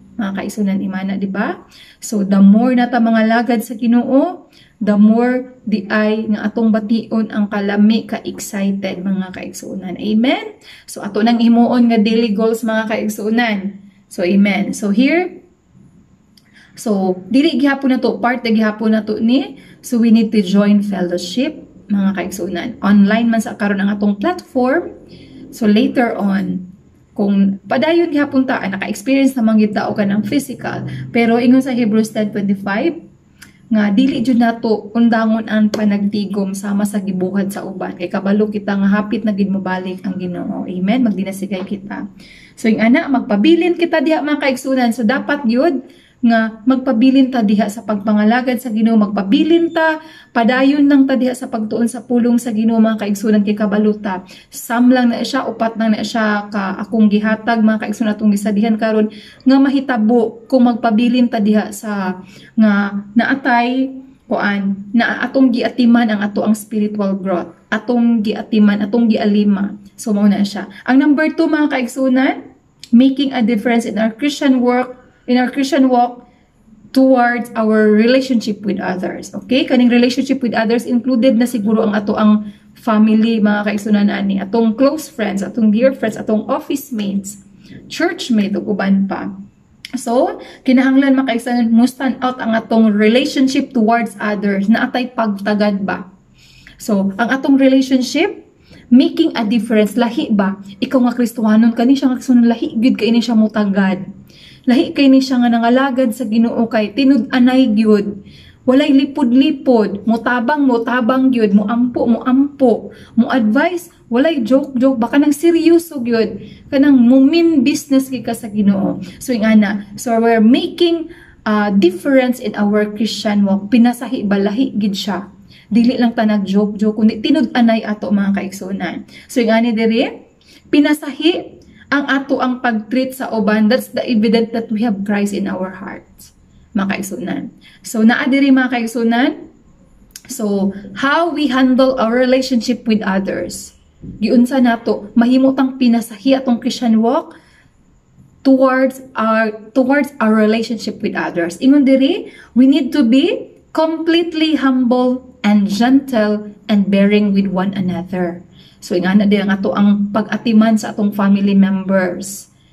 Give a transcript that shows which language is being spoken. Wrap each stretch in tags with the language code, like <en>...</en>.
<ceb>Mga kaigsunan imana, di ba? So the more na ta mga lagad sa Ginoo, the more di ay nga atong bation ang kalami ka-excited mga kaigsunan. Amen? So ato nang himuon nga daily goals mga kaigsunan. So amen. So here, so dili gihapon na to, part na gihapon na to ni,</ceb> <en>so we need to join fellowship</en> <ceb>mga kaigsunan. Online man sa karon ang atong platform. So later on, kung padayon gihapon ta, naka-experience naman gid ta o kanang physical, pero ingon sa Hebrews 10:25, nga dili jud nato undangon ang panagtigom sama sa gibuhat sa uban kay kabalo kita nga hapit na gid mobalik ang Ginoo. Amen. Magdinasigay kita. So yung ana magpabilin kita diha mga kaigsunan. So dapat yun nga magpabilin ta diha sa pagpangalagad sa Ginoo, magpabilin ta padayon nang ta diha sa pagtuon sa pulong sa Ginoo mga kaigsunan kay kabalo ta. Sam lang na siya, upat lang na siya ka akong gihatag mga kaigsunan atong gisadihan karon nga mahitabo kung magpabilin ta diha sa nga naatay kuan na atong giatiman ang ato ang spiritual growth, atong giatiman, atong gialima. So mao na siya. Ang number 2 mga kaigsunan,</ceb> <en>making a difference in our Christian work, in our Christian walk towards our relationship with others.</en> <ceb>Okay? Kaning</ceb> <en>relationship with others included</en> <ceb>na siguro ang ato ang family, mga kaigsunan ani, atong close friends, atong dear friends, atong office mates, church mate ug uban pa. So, kinahanglan mga kaigsunan mo stand out ang atong relationship towards others na atay pagtagad ba. So, ang atong relationship making a difference, lahi ba? Ikaw nga Kristohanon kani siya nga kaigsunan, lahi gid kay ini siya motagad. Lahi kay ni siya nga nangalagad sa Ginoo kay tinud-anay gyud. Walay lipod-lipod, motabang gyud, moampo, mo advice, walay joke, baka nang seryoso gyud. Kanang mumin business gyud ka sa Ginoo. So ingana,</ceb> <en>so we're making a difference in our Christian walk.</en> <ceb>Pinasahi balahi gid siya. Dili lang ta nag-joke, kundi tinud-anay ato mga kaigsunan. So ingani diri, pinasahi ang ato ang pag-treat sa uban.</ceb> <en>That's the evidence that we have Christ in our hearts, mga kaigsunan. So</en> <ceb>naa diri mga kaigsunan,</ceb> <en>so how we handle our relationship with others,</en> <ceb>giunsa nato mahimutang pinasahi atong</ceb> <en>Christian walk towards our relationship with others. Ingon diri, we need to be completely humble and gentle and bearing with one another.</en> <ceb>So ingana din ang ato ang pag-atiman sa atong family members.</ceb>